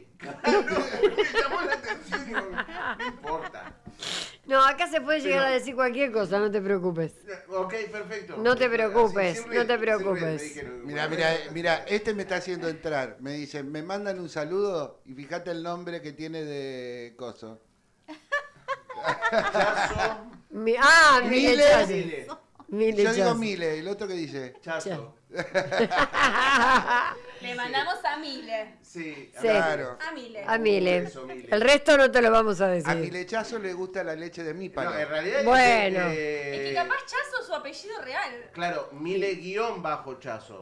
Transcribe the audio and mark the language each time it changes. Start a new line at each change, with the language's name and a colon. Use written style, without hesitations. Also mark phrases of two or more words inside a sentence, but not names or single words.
Spanish: Claro, me llamó la atención y no importa. No, acá se puede llegar a decir cualquier cosa, no te preocupes. Ok, perfecto. No te preocupes, Así, sin no te red, sin preocupes. red, me dijeron. Mira, este me está haciendo entrar. Me dice, me mandan un saludo y fíjate el nombre que tiene de coso. Chazo, Mile Mile. Chazo. Mile, Mile Yo digo Chazo. Mile, ¿el otro que dice? Chazo. Le mandamos a Mile. Sí, Sí. Claro. A Mile. A Mile. Eso, Mile. El resto no te lo vamos a A decir. Milechazo le gusta la leche de mi No, palo. en realidad Bueno. Es que capaz Chazo es su apellido real. Claro, Mile-Chazo.